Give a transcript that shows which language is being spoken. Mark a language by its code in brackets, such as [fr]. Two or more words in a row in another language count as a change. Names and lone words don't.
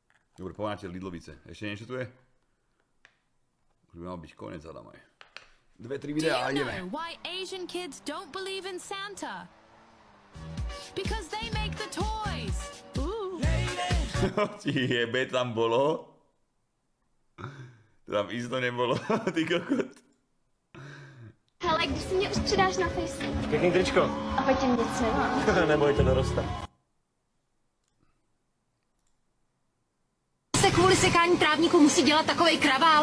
[sk] Dobre, pomáte Lidlovice. Ešte niečo tu je? Už by mal byť konec, Adamaj. 2-3 videá a ideme. [en] Do you know why Asian kids don't believe in Santa? Because they make the toys. [sk] Ti jebe, tam bolo. Tam isto nebolo, ty kokot. [cs] Hele, když si mě už přidáš na Facebook. Pěkný tričko. A fotím děti, no. Nebojte, doroste. Se kvůli sekání trávníku musí dělat takovej kravál.